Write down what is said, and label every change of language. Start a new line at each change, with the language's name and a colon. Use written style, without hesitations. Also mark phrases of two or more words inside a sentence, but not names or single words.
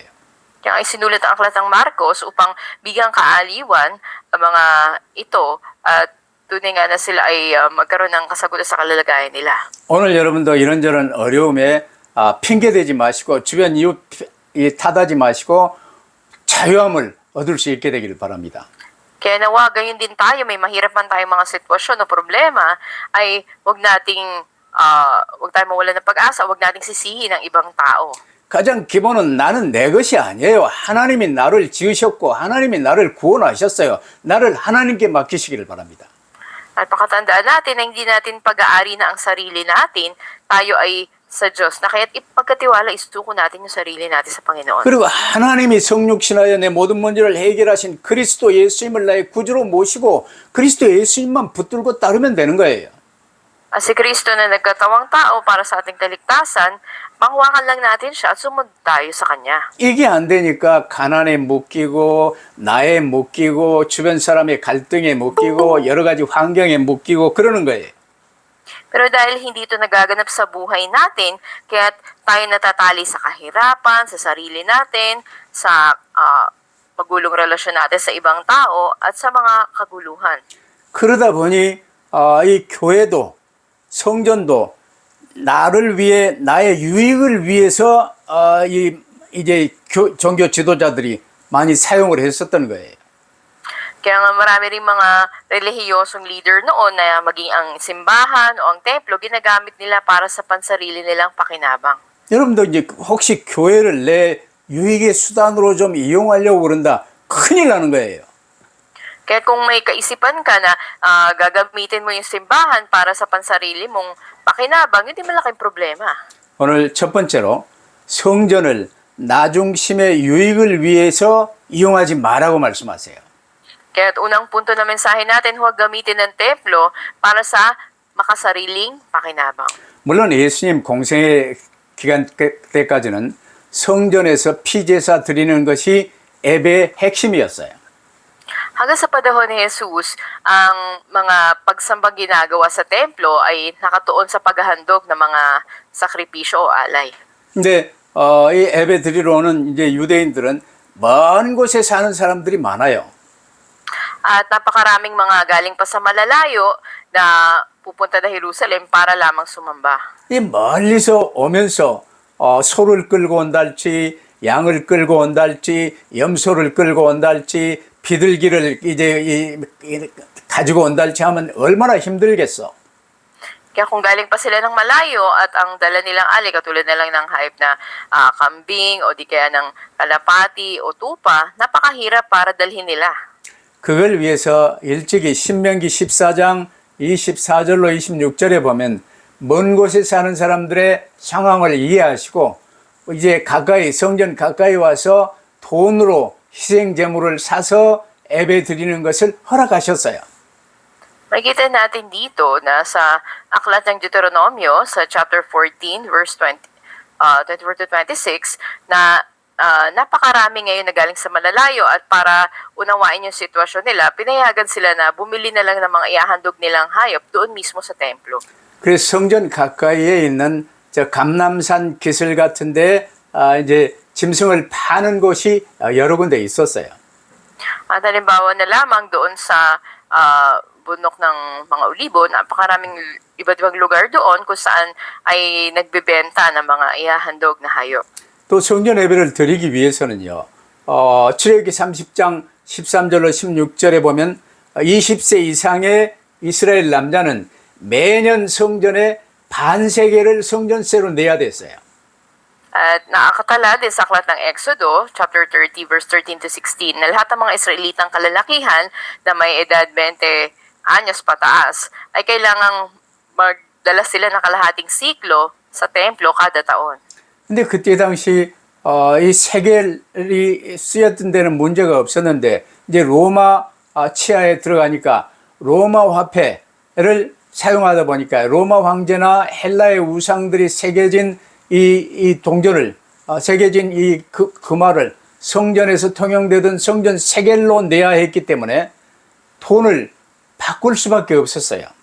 Filipino: Kaya ay sinulat ang aklat ng Marcos upang bigyang kaaliwan ang mga ito at tunay nga na sila ay magkaroon ng kasagutan sa kalalagayan nila.
Korean: 오늘 여러분도 이런저런 어려움에 핑계대지 마시고 주변 이웃 탓하지 마시고 자유함을 얻을 수 있게 되기를 바랍니다.
Filipino: Kaya nawa, gayon din tayo, may mahirap man tayong mga sitwasyon o problema, ay huwag tayong mawala ng pag-asa, huwag nating sisihin ang ibang tao.
Korean: 가장 기본은 나는 내 것이 아니에요. 하나님이 나를 지으셨고 하나님이 나를 구원하셨어요. 나를 하나님께 맡기시기를 바랍니다.
Filipino: At pakatandaan natin na hindi natin pag-aari na ang sarili natin, tayo ay sa Diyos, na kaya't ipagkatiwala, isuko natin yung sarili natin sa Panginoon.
Korean: 그리고 하나님이 성육신하여 내 모든 문제를 해결하신 그리스도 예수님을 나의 구주로 모시고 그리스도 예수님만 붙들고 따르면 되는 거예요.
Filipino: At si Kristo na nagkatawang tao para sa ating kaligtasan, manghawakan lang natin siya at sumunod tayo sa Kanya.
Korean: 이게 안 되니까 가난에 묶이고 나에 묶이고 주변 사람의 갈등에 묶이고 여러 가지 환경에 묶이고 그러는 거예요.
Filipino: Pero dahil hindi ito nagaganap sa buhay natin, kaya tayo natatali sa kahirapan, sa sarili natin, sa magulong relasyon natin sa ibang tao, at sa mga kaguluhan.
Korean: 그러다 보니 이 교회도 성전도 나를 위해 나의 유익을 위해서 이제 종교 지도자들이 많이 사용을 했었던 거예요.
Filipino: Kaya nga marami rin mga relihiyosong leader noon na maging ang simbahan o ang templo, ginagamit nila para sa pansarili nilang pakinabang.
Korean: 여러분도 이제 혹시 교회를 내 유익의 수단으로 좀 이용하려고 그런다, 큰일 나는 거예요.
Filipino: Kaya kung may kaisipan ka na gagamitin mo yung simbahan para sa pansarili mong pakinabang, hindi malaking problema.
Korean: 오늘 첫 번째로 성전을 나 중심의 유익을 위해서 이용하지 말라고 말씀하세요.
Filipino: Kaya unang punto na mensahe natin, huwag gamitin ng templo para sa makasariling pakinabang.
Korean: 물론 예수님 공생의 기간 때까지는 성전에서 피제사 드리는 것이 예배의 핵심이었어요.
Filipino: Hanggang sa panahon ni Jesus, ang mga pagsambang ginagawa sa templo ay nakatuon sa paghahandog ng mga sakripisyo o alay.
Korean: 근데 이 예배 드리러 오는 이제 유대인들은 먼 곳에 사는 사람들이 많아요.
Filipino: At napakaraming mga galing pa sa malalayo na pupunta na Jerusalem para lamang sumamba.
Korean: 이 멀리서 오면서 소를 끌고 온달지 양을 끌고 온달지 염소를 끌고 온달지 비둘기를 이제 가지고 온달지 하면 얼마나 힘들겠어.
Filipino: Kaya kung galing pa sila ng malayo at ang dala nilang ali, katulad na lang ng hype na kambing o di kaya ng kalapati o tupa, napakahirap para dalhin nila.
Korean: 그걸 위해서 일찍이 신명기 14장 24절로 26절에 보면 먼 곳에 사는 사람들의 상황을 이해하시고 이제 가까이 성전 가까이 와서 돈으로 희생 제물을 사서 예배 드리는 것을 허락하셨어요.
Filipino: Makikita natin dito na sa Aklat ng Deuteronomio sa chapter 14 verse 24 to 26 na napakarami ngayon na galing sa malalayo at para unawain yung sitwasyon nila, pinayagan sila na bumili na lang ng mga ihahandog nilang hayop doon mismo sa templo.
Korean: 그래서 성전 가까이에 있는 저 감람산 기슭 같은데 이제 짐승을 파는 곳이 여러 군데 있었어요.
Filipino: At halimbawa na lamang doon sa bundok ng mga Olibo, napakaraming iba't ibang lugar doon kung saan ay nagbebenta ng mga ihahandog na hayop.
Korean: 또 성전 예배를 드리기 위해서는요. 출애굽기 30장 13절로 16절에 보면 20세 이상의 이스라엘 남자는 매년 성전에 반세겔을 성전세로 내야 됐어요.
Filipino: At nakakatala din sa aklat ng Exodo, chapter 30, verse 13 to 16, na lahat ng mga Israelitang kalalakihan na may edad 20 anyos pataas ay kailangang magdala sila ng kalahating siklo sa templo kada taon.
Korean: 근데 그때 당시 이 세겔이 쓰였던 데는 문제가 없었는데 이제 로마 치하에 들어가니까 로마 화폐를 사용하다 보니까 로마 황제나 헬라의 우상들이 새겨진 이 동전을 새겨진 이 금화를 성전에서 통용되던 성전 세겔로 내야 했기 때문에 돈을 바꿀 수밖에 없었어요.